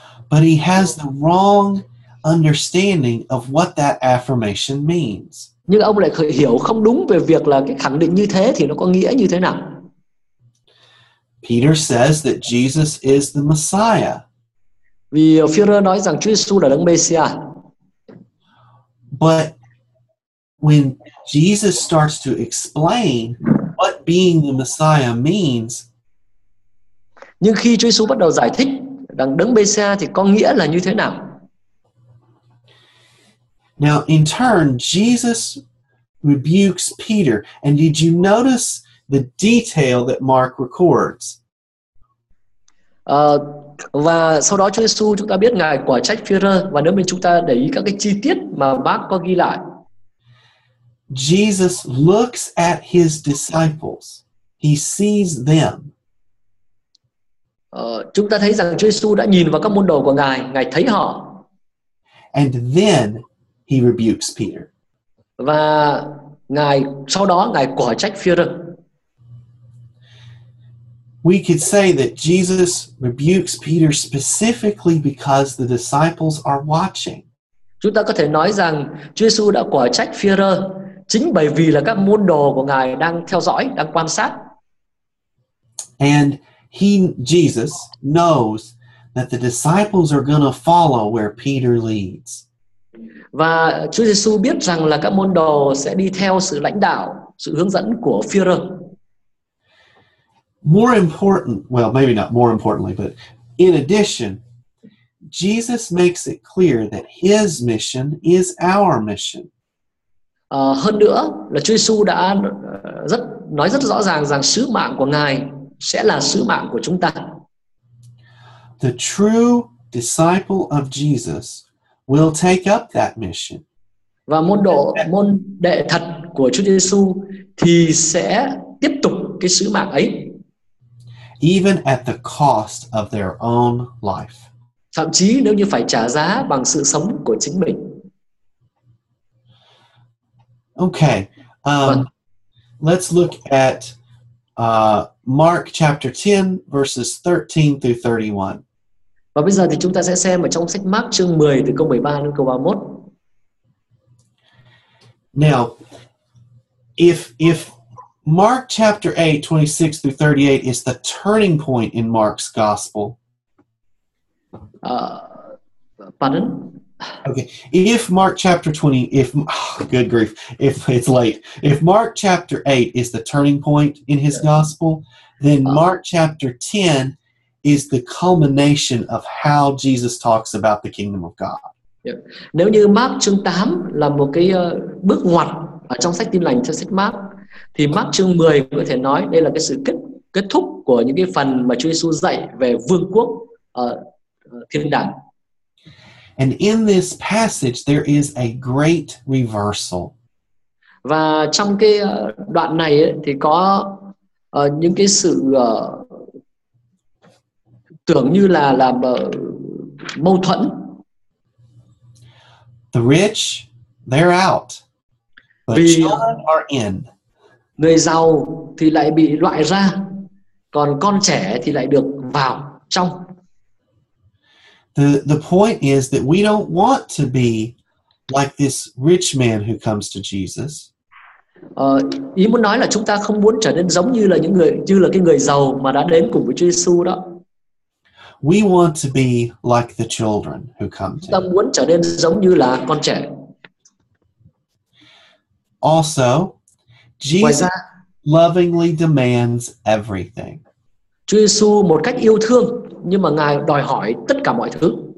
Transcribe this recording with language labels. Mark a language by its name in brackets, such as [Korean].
[English] But he has the wrong understanding of what that affirmation means. [Vietnamese] Nhưng ông lại hiểu không đúng về việc là cái khẳng định như thế thì nó có nghĩa như thế nào. [English] Peter says that Jesus is the Messiah. [Vietnamese] Vì Phi-rơ nói rằng Chúa Giêsu là Đấng Mê-si-a. [English] But when Jesus starts to explain what being the Messiah means, [Vietnamese] nhưng khi Chúa Giêsu bắt đầu giải thích rằng Đấng Mê-si-a thì có nghĩa là như thế nào. [English] now in turn, Jesus rebukes Peter. And did you notice the detail that Mark records? [Vietnamese] Và sau đó Chúa Giêsu chúng ta biết Ngài quả trách Phi-rơ, và nếu mình chúng ta để ý các cái chi tiết mà Mark có ghi lại. [English] Jesus looks at his disciples. He sees them. [Vietnamese] Chúng ta thấy rằng Chúa Giêsu đã nhìn vào các môn đồ của Ngài, Ngài thấy họ. [English] And then he rebukes Peter. [Vietnamese] Và sau đó Ngài quả trách Phi-rơ. [English] We could say that Jesus rebukes Peter specifically because the disciples are watching. [Vietnamese] Chúng ta có thể nói rằng Chúa Giêsu đã quả trách Phi-rơ chính bởi vì là các môn đồ của Ngài đang theo dõi, đang quan sát. [English] And Jesus knows that the disciples are going to follow where Peter leads. [Vietnamese] Và Chúa Giêsu biết rằng là các môn đồ sẽ đi theo sự lãnh đạo, sự hướng dẫn của Phi-rơ. [English] More important, well, maybe not more importantly, but in addition, Jesus makes it clear that his mission is our mission. [Vietnamese] Hơn nữa là Chúa Giêsu đã nói rất rõ ràng rằng sứ mạng của Ngài sẽ là sứ mạng của chúng ta. [English] The true disciple of Jesus will take up that mission. [Vietnamese] Và môn đệ thật của Chúa Giêsu thì sẽ tiếp tục cái sứ mạng ấy. [English] Even at the cost of their own life. [Vietnamese] Thậm chí nếu như phải trả giá bằng sự sống của chính mình. [English] Okay, let's look at Mark chapter 10, verses 13 through 31. [Vietnamese] Và bây giờ thì chúng ta sẽ xem ở trong sách Mark chương 10 từ câu 13 đến câu 31. [English] Now, if Mark chapter 8, 26 through 38 is the turning point in Mark's gospel. Pardon? Okay, if Mark chapter 20, good grief, if it's late, if Mark chapter 8 is the turning point in his gospel, then Mark chapter 10 is the culmination of how Jesus talks about the kingdom of God. [Vietnamese] Nếu như Mark chương 8 là một cái bước ngoặt ở trong sách Tin lành theo sách Mark, thì Mark chương 10 có thể nói đây là cái sự kết thúc của những cái phần mà Chúa Giêsu dạy về vương quốc thiên đàng. [English] And in this passage, there is a great reversal. [Vietnamese] Và trong cái đoạn này ấy, thì có những cái sự tưởng như là mâu thuẫn. [English] The rich, they're out, but [Vietnamese] Vì [English] children are in. [Vietnamese] người giàu thì lại bị loại ra, còn con trẻ thì lại được vào trong. [English] The point is that we don't want to be like this rich man who comes to Jesus. [Vietnamese] Ý muốn nói là chúng ta không muốn trở nên giống như là cái người giàu mà đã đến cùng với Chúa Giêsu đó. [English] We want to be like the children who come [Vietnamese] Chúng [English] to [Vietnamese] ta [English] him. [Vietnamese] muốn trở nên giống như là con trẻ. [English] Also, [Vietnamese] Ngoài [English] Jesus [Vietnamese] ra, [English] lovingly demands everything. [Vietnamese] Chúa Giêsu một cách yêu thương nhưng mà Ngài đòi hỏi tất cả mọi thứ.